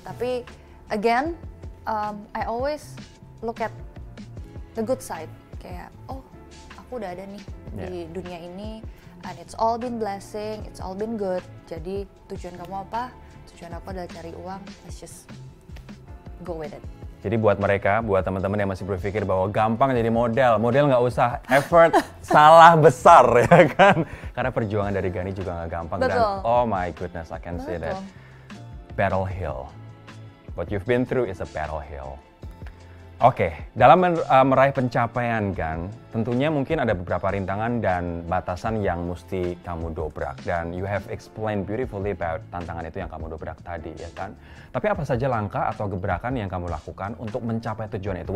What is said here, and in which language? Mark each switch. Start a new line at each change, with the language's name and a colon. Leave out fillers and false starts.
English: Tapi again, I always look at the good side.
Indonesian: Kayak aku udah ada nih di dunia ini,
English: and it's all been blessing, it's all been good.
Indonesian: Jadi tujuan kamu apa? Tujuan aku adalah cari uang,
English: let's just go with it.
Indonesian: Jadi buat mereka, buat teman-teman yang masih berpikir bahwa gampang jadi model nggak usah effort, salah besar ya kan? Karena perjuangan dari Gani juga nggak gampang. Betul.
English: Dan oh my goodness, I can say that. Battle hill. What you've been through is a battle hill.
Indonesian: Oke, dalam meraih pencapaian Gan, tentunya mungkin ada beberapa rintangan dan batasan yang mesti kamu dobrak. Dan
English: you have explained beautifully about
Indonesian: tantangan itu yang kamu dobrak tadi, ya kan? Tapi apa saja langkah atau gebrakan yang kamu lakukan untuk mencapai tujuan itu?